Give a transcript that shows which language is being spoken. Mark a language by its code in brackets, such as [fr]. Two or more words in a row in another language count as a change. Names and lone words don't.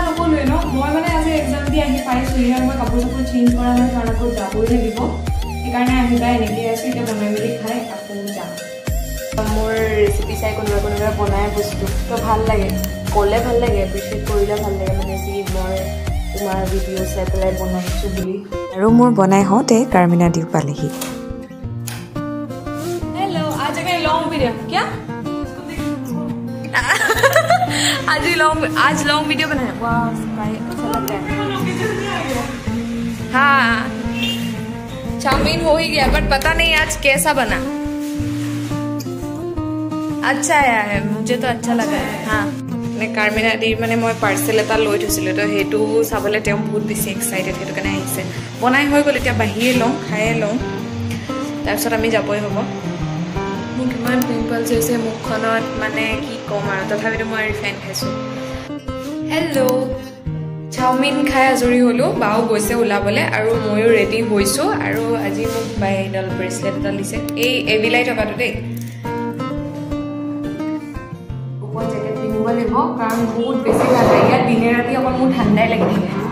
[as] নকলোৱে ন মই মানে আজি এক্সাম দি আহি পাইছোঁ ইয়াত মই কাপোৰ চাপোৰ চেঞ্জ কৰা নাই কাৰণ আকৌ যাবই লাগিব সেইকাৰণে আহিবা এনেকৈ আছোঁ এতিয়া বনাই মেলি খাই আকৌ যাম মোৰ ৰেচিপি চাই কোনোবা বনায় বস্তু তো ভাল লাগে ক'লে ভাল লাগে এপ্ৰিচিয়েট কৰিলে ভাল লাগে মানে যি মই তোমাৰ ভিডিঅ' চাই পেলাই বনাইছোঁ বুলি আৰু মোৰ বনাই হওঁতে কাৰ্মিনা দিও পালেহি [hi] हेलो लॉन्ग वीडियो किया आज लॉन्ग वीडियो बनाए वाह अच्छा लग रहा है हाँ चाउमीन हो ही गया बट पता नहीं आज कैसा बना अच्छा आया है मुझे तो अच्छा लगा है हाँ [as] মানে কাৰ্মিনাদিৰ মানে মই পাৰ্চেল এটা লৈ থৈছিলোঁ তো সেইটো চাবলৈ তেওঁ বহুত বেছি এক্সাইটেড সেইটো কাৰণে আহিছে বনাই হৈ গ'ল এতিয়া বাহিৰে লওঁ খায়ে লওঁ তাৰপিছত আমি যাবই হ'ব মোৰ কিমান পিম্পলছ হৈছে মুখখনত মানে কি ক'ম আৰু তথাপিতো মই ৰিফাইন খাইছোঁ [en] hello chowmein [as] খাই আজৰি হ'লোঁ বাও গৈছে ওলাবলৈ আৰু ময়ো ৰেডি হৈছোঁ আৰু আজি মোক বাইডল ব্ৰেচলেট এটা দিছে এই এবিলাই থকাটো দেই ওপৰত জেকেট পিন্ধিব লাগিব কাৰণ বহুত বেছি ভাল লাগে ইয়াত দিনে ৰাতি অকল মোৰ ঠাণ্ডাই লাগি থাকে